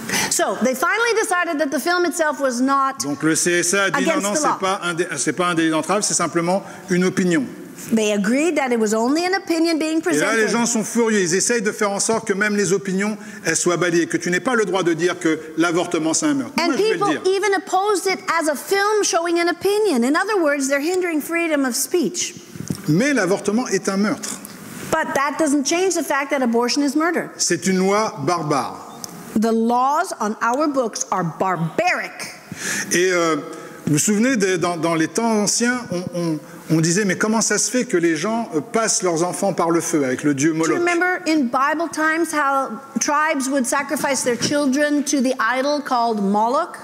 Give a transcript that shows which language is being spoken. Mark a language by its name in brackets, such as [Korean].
[English] so they finally decided that the film itself was not. [French] Donc le CSA a dit non, [English] Against the law. [French] c'est pas un délit d'entrave, c'est simplement une opinion. [English] They agreed that it was only an opinion being [French] Et là, les [English] presented. [French] gens sont furieux. Ils essayent de faire en sorte que même les opinions, elles soient balayées, que tu n'aies pas le droit de dire que l'avortement c'est un meurtre. [English] And [French] Moi, je vais [English] people [French] le dire. [English] even opposed it as a film showing an opinion. In other words, they're hindering freedom of speech. [French] Mais l'avortement est un meurtre. [English] But that doesn't change the fact that abortion is murder. [French] C'est une loi barbare. [English] The laws on our books are barbaric. [French] Et vous vous souvenez, dans les temps anciens, on disait, mais comment ça se fait que les gens passent leurs enfants par le feu avec le dieu [English] Do you [French] Moloch? [English] remember in Bible times how tribes would sacrifice their children to the idol called Moloch?